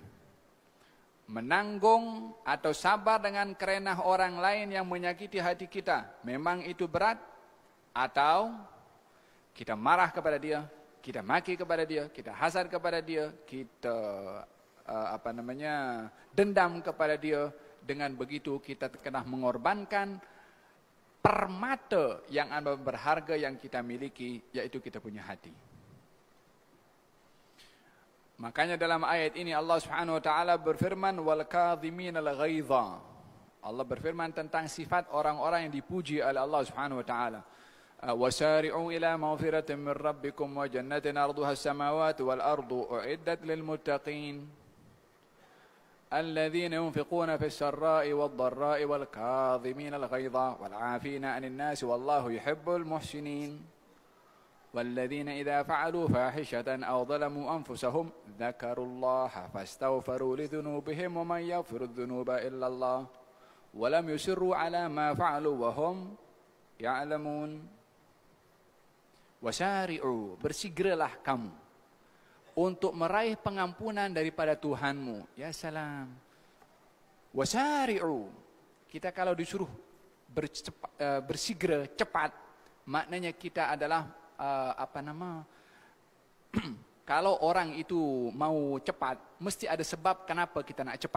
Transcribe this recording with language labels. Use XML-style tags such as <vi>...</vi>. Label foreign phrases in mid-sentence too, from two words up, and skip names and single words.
<ms>Menanggung atau sabar dengan kerenah orang lain yang menyakiti hati kita. Memang itu berat. Atau kita marah kepada dia, kita maki kepada dia, kita hasad kepada dia, kita dendam kepada dia. Dengan begitu kita kena mengorbankan permata yang berharga yang kita miliki, yaitu kita punya hati. Makanya dalam ayat ini Allah</ms> <ar>سبحانه وتعالى</ar> <ms>berfirman</ms> <ar>والكاظمين الغيظ.</ar> <ms>Allah berfirman tentang sifat orang-orang yang dipuji oleh Allah</ms> <ar>سبحانه وتعالى. وسارعوا إلى مغفرة من ربكم وجنة عرضها السماوات والأرض أعدت للمتقين. الذين ينفقون في السراء والضراء والكاظمين الغيظ والعافين عن الناس والله يحب المحسنين. والذين إذا فعلوا فاحشة أو ظلموا أنفسهم ذكروا الله فاستغفروا لذنوبهم ومن يغفر الذنوب إلا الله ولم يصروا على ما فعلوا وهم يعلمون.</ar> <ms>Wasari'u, bersegeralah kamu untuk meraih pengampunan daripada Tuhanmu.</ms> <ar>يا سلام.</ar> <ms>Wasari'u, kita kalau disuruh bersegera cepat, maknanya kita adalah kalau orang itu mau cepat, mesti ada sebab kenapa kita nak cepat.</ms>